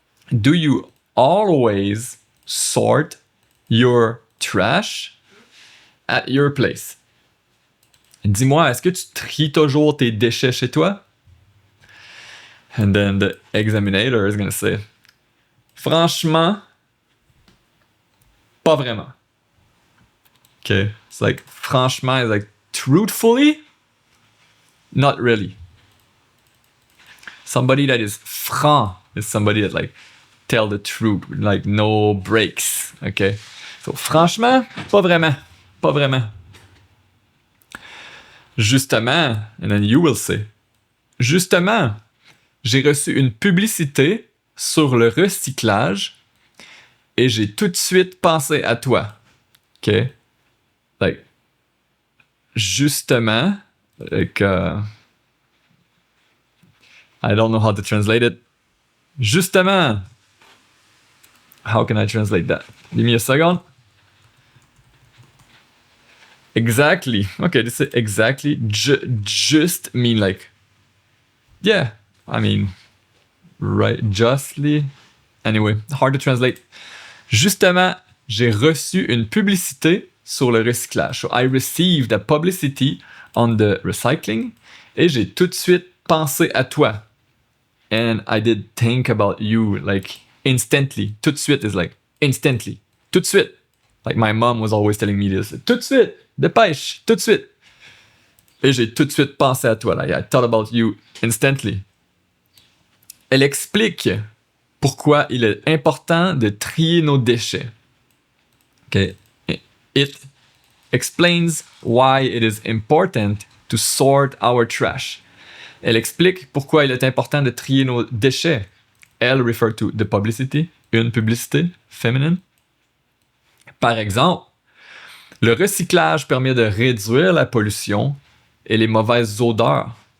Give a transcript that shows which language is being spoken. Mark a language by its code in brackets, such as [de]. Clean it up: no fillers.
[en] Do you always sort your trash at your place? [fr] Dis-moi, est-ce que tu tries toujours tes déchets chez toi? [en] And then the examiner is going to say, [fr] franchement, pas vraiment. [en] Okay, it's like, franchement is like, truthfully, not really. Somebody that is franc is somebody that tell the truth, like no breaks, okay? [fr] So, franchement, pas vraiment, pas vraiment. Justement, [en] and then you will say, [fr] justement, j'ai reçu une publicité sur le recyclage et j'ai tout de suite pensé à toi. [en] Okay? Like, justement, I don't know how to translate it. Justement. How can I translate that? Give me a second. Exactly. Okay, this is exactly. Just mean yeah, I mean, right, justly. Anyway, hard to translate. [fr] Justement, j'ai reçu une publicité sur le recyclage. [en] So I received a publicity on the recycling [fr] et j'ai tout de suite pensé à toi. [en] And I did think about you, instantly. [fr] Tout de suite [en] is instantly. Tout de suite. Like my mom was always telling me this. [fr] Tout de suite. Dépêche. Tout de suite. Et j'ai tout de suite pensé à toi. [en] I thought about you instantly. [fr] Elle explique pourquoi il est important de trier nos déchets. [en] Okay. It explains why it is important to sort our trash. [fr] Elle explique pourquoi il est important de trier nos déchets. Elle [en] refer to the publicity, [fr] une publicité, feminine. Par exemple, le recyclage permet de réduire la pollution et les mauvaises odeurs.